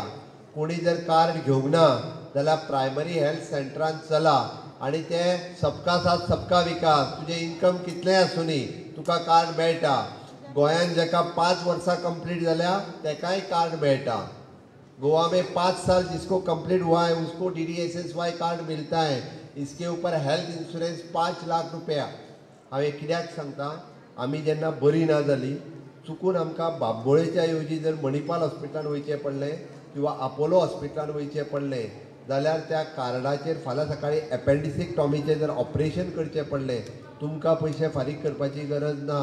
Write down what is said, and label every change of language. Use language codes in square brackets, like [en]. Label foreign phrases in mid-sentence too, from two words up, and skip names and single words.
[kok] कोणी जर कार्ड घेवंक ना जाल्यार प्रायमरी हेल्थ सेंटरान चला आनी ते [hi] सबका साथ सबका विकास, [kok] तुजें इन्कम कितलेंय आसुनी तुका कार्ड मेळटा. गोंयांत जेका 5 वर्सां कंप्लीट जाल्या तेकाय कार्ड मेळटा. [hi] गोवा में 5 साल जिसको कंप्लीट हुआ है उसको DDSSY कार्ड मिलता है. इसके ऊपर [en] health insurance [hi] 5 लाख रुपया. [kok] हांवें कित्याक सांगता, आमी जेन्ना बरी ना जाली चुकून आमकां बांबोळेच्या ऐवजी जर मणिपाल हॉस्पिटलान वयचें पडलें किंवा आपोलो हॉस्पिटलान वयचें पडलें जाल्यार त्या कार्डाचेर फाल्यां सकाळीं एपेंडिसेक्टॉमीचें जर ऑपरेशन करचें पडलें, तुमकां पयशे फारीक करपाची गरज ना.